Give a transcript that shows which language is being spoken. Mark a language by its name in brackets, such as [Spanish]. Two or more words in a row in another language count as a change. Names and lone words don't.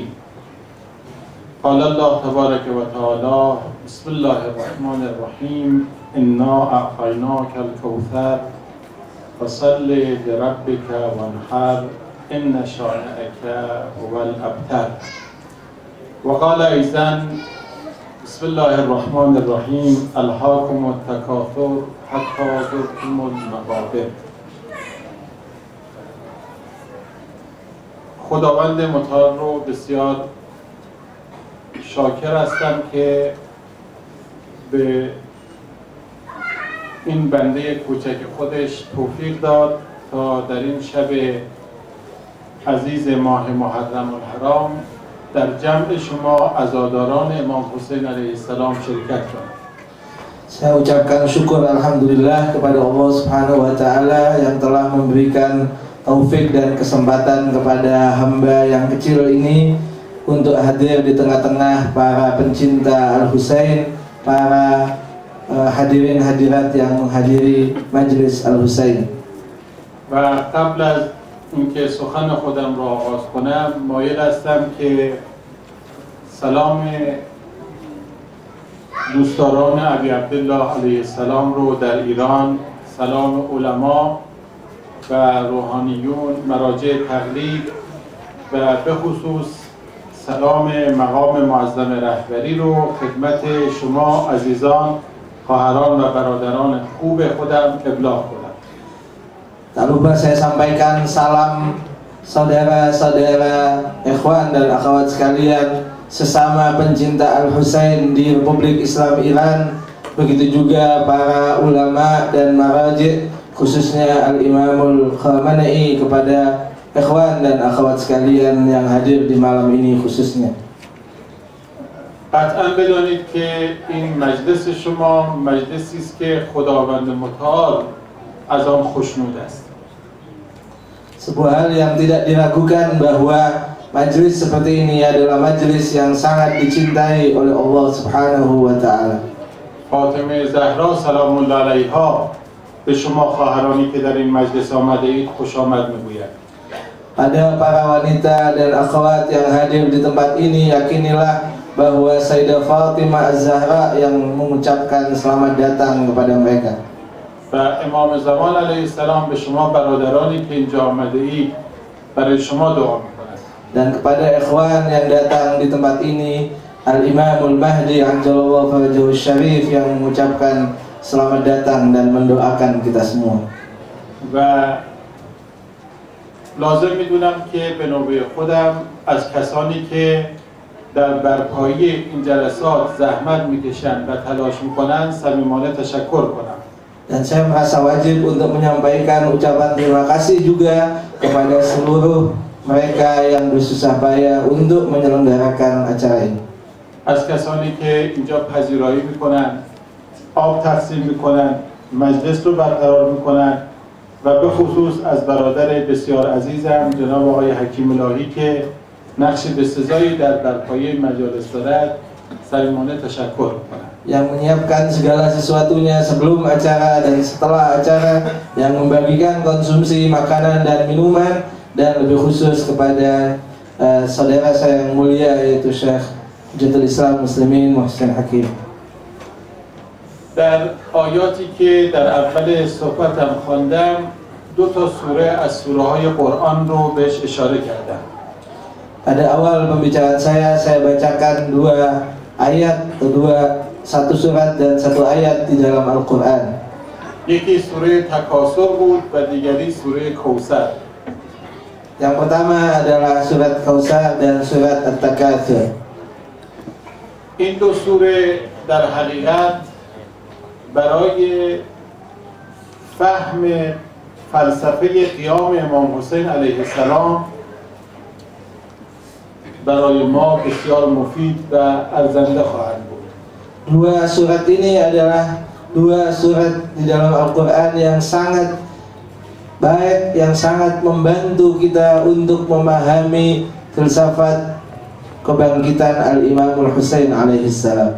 [Arabic] قال الله تبارك وتعالى بسم الله الرحمن الرحيم إنا أعطيناك الكوثر فصل لربك وانحر إن شانئك هو الأبتر. وقال أيضا بسم الله الرحمن الرحيم ألهاكم التكاثر حتى زرتم المقابر. [Persian] خداوند متعال رو بسیار شاکر هستم که به این بنده کوچک خودش توفیق داد تا در این شب عزیز ماه محرم الحرام در جمع شما عزاداران امام حسین [Arabic] علیه السلام [Persian] شرکت کنید. [Indonesian] Saya ucapkan syukur alhamdulillah kepada Allah [Arabic] سبحانه وتعالى [Indonesian] yang telah memberikan taufik dan kesempatan kepada hamba yang kecil ini untuk hadir di tengah-tengah para pencinta Al-Husain, para hadirin hadirat yang menghadiri Majlis Al-Husain. [Persian] و قبل از اینکه سخن خودم را آغاز کنم مایل هستم که سلام دوستداران ابی عبدالله [Arabic] علیه السلام [Persian] رو در ایران، سلام علما و روحانیون، مراجع تقلید و به خصوص سلام مقام معظم رهبری رو خدمت شما عزیزان، خواهران و برادران خوب خودم ابلاغ کنم. [Indonesian] Tak lupa saya sampaikan salam saudara-saudara, ikhwan dan akhwat sekalian sesama pencinta Al-Husain di Republik Islam Iran, begitu juga para ulama dan maraji, khususnya Al-Imamul Khamenei, kepada ikhwan dan akhwat sekalian yang hadir di malam ini khususnya. [Persian] قطعا بدانید که این مجلس شما مجلسی است که خداوند متعال از آن خوشنود است. [Indonesian] Sebuah hal yang tidak diragukan bahwa majlis seperti ini adalah majlis yang sangat dicintai oleh Allah [Arabic] سبحانه وتعالى. [Persian] فاطمه زهرا [Arabic] سلام الله علیها [Persian] به شما خواهرانی که در این مجلس آمده اید خوش آمد میگوید. [Indonesian] Pada para wanita dan akhwat yang hadir di tempat ini, yakinilah bahwa Sayyidah Fatimah Az-Zahra yang mengucapkan selamat datang kepada mereka. [Persian] و امام زمان [Arabic] علیه السلام [Persian] به شما برادرانی که اینجا آمده اید برای شما دعا می‌کند. [Indonesian] Dan kepada ikhwan yang datang di tempat ini, Al-Imamul Mahdi [Arabic] عجل الله فرجه الشريف [Indonesian] yang mengucapkan selamat datang dan mendoakan kita semua. [Persian] و لازم میدونم که به نوبه خودم از کسانی که در برپایی این جلسات زحمت میکشند و تلاش میکنند صمیمانه تشکر کنم. [Indonesian] Dan saya merasa wajib untuk menyampaikan ucapan terima kasih juga kepada seluruh mereka yang bersusah payah untuk menyelenggarakan acara ini. [Persian] از کسانی که اینجا پذیرایی میکنند، آب تقسیم میکنند، مجلس رو برقرار میکنند و به خصوص از برادر بسیار عزیزم جناب آقای حکیم الهی که نقش بسزایی در برپایی مجالس دارد صمیمانه تشکر میکنم. [Indonesian] Yang menyiapkan segala sesuatunya sebelum acara dan setelah acara, yang membagikan konsumsi makanan dan minuman, dan lebih khusus kepada saudara saya yang mulia yaitu Syekh Hujjatul Islam Muslimin Muhsin Hakim. [Persian] در آیاتی که در اول صحبتم خواندم دو تا سوره از سوره های قرآن رو بهش اشاره کردم. [Indonesian] Pada awal pembicaraan saya bacakan dua ayat, satu surat dan satu ayat di dalam Al-Quran. [Persian] یکی سوره تکاثر بود و دیگری سوره کوثر. [Indonesian] Yang pertama adalah surat Kautsar dan surat At-Takatsur. [Persian] این دو سوره در حقیقت برای فهم فلسفه قیام امام حسین [Arabic] علیه السلام [Persian] برای ما بسیار مفید و ارزنده خواهند بود. [Indonesian] Dua surat ini adalah dua surat di dalam Al-Quran yang sangat baik, yang sangat membantu kita untuk memahami filsafat kebangkitan Al-Imamul Husain [Arabic] عليه السلام.